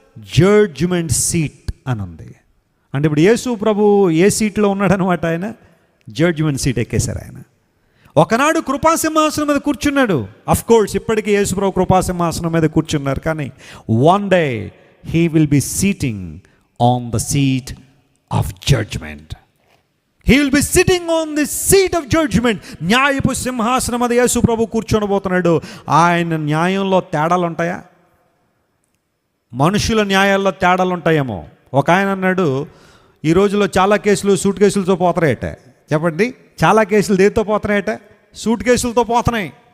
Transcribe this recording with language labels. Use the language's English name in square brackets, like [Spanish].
[Telugu] Judgement seat అని ఉంది. అంటే ఇప్పుడు యేసు ప్రభు ఏ సీట్లో ఉన్నాడు అనమాట? ఆయన జడ్జిమెంట్ సీట్ ఎక్కేశారు. ఆయన ఒకనాడు కృపాసింహాసనం మీద కూర్చున్నాడు. [English] of course [Telugu] ఇప్పటికీ యేసు ప్రభు కృపాసింహాసనం మీద కూర్చున్నారు. కానీ [English] One day he will be sitting on the seat of judgment. He will be sitting on the seat of judgment. [Telugu] న్యాయపు సింహాసనం మీద యేసు ప్రభు కూర్చొనబోతున్నాడు. ఆయన న్యాయంలో తేడాలు ఉంటాయా? మనుషుల న్యాయాల్లో తేడాలు ఉంటాయేమో. ఒక ఆయన అన్నాడు, ఈ రోజుల్లో చాలా కేసులు సూట్ కేసులతో పోతున్నాయట. చెప్పండి, చాలా కేసులు దేనితో పోతున్నాయట? సూట్ కేసులతో పోతున్నాయి.